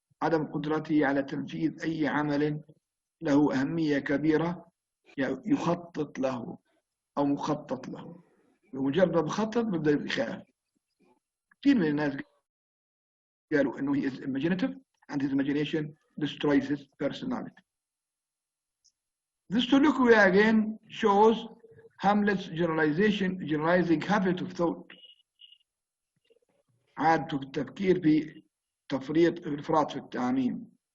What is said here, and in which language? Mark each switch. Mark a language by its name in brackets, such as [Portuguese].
[Arabic] عدم قدرته على تنفيذ أي عمل له أهمية كبيرة يخطط له أو مخطط له. بمجرد ما بخطط ببدأ يخاف. كثير من الناس قالوا إنه [English] he is imaginative and his imagination destroys his personality. This soliloquy again shows Hamlet's generalizing habit of thought. [Arabic] عادته في التفكير في إفراط في التعميم.